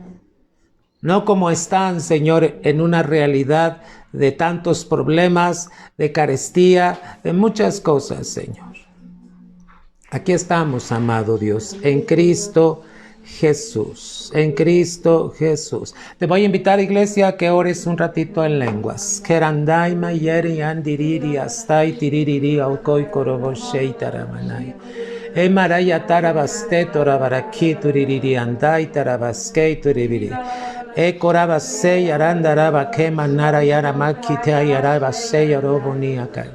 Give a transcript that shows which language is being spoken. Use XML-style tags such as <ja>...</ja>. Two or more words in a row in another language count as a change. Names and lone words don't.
<es>No como están, Señor, en una realidad de tantos problemas, de carestía, de muchas cosas, Señor. Aquí estamos, amado Dios, en Cristo Jesús, en Cristo Jesús. Te voy a invitar, iglesia, a que ores un ratito en lenguas. Kerandai mayeri andiriri astai tiririri aukoi koroboshei taramanai. Emaraya tarabaste torabaraki tuririri andai tarabaskei turibiri. Ekorabasei arandaraba kemanara yaramaki te ayarabasei yaroboniakai.</es>